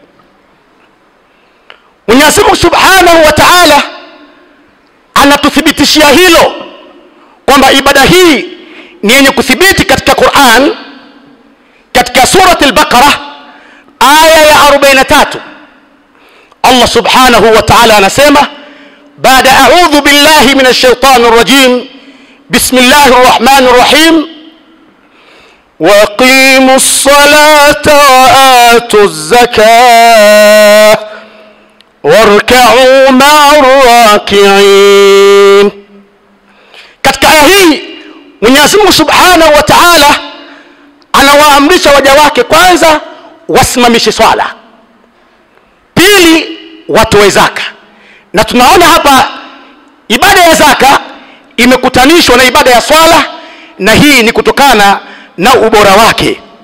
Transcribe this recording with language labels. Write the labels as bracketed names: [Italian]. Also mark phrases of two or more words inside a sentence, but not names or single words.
[Swahili] Mwenyezi Mungu [Arabic] سبحانه وتعالى [Swahili] anatuthibitishia hilo kwamba ibada hii ni yenye kuthibiti katika Qur'an, katika surati al-Baqarah aya ya 43. Allah [Arabic] سبحانه وتعالى [Swahili] anasema baada [Arabic] أعوذ بالله من الشيطان الرجيم بسم الله الرحمن الرحيم وأقيموا الصلاة وآتوا الزكاة واركعوا مع الراكعين. [Swahili] Katika aya hii Mwenyezi Mungu [Arabic] سبحانه وتعالى [Swahili] anawaamrisha waja wake kwanza wasimamishe swala, pili watoe zaka. Na tunaona hapa ibada ya zaka imekutanishwa na ibada ya swala, na hii ni kutokana na ubora wake.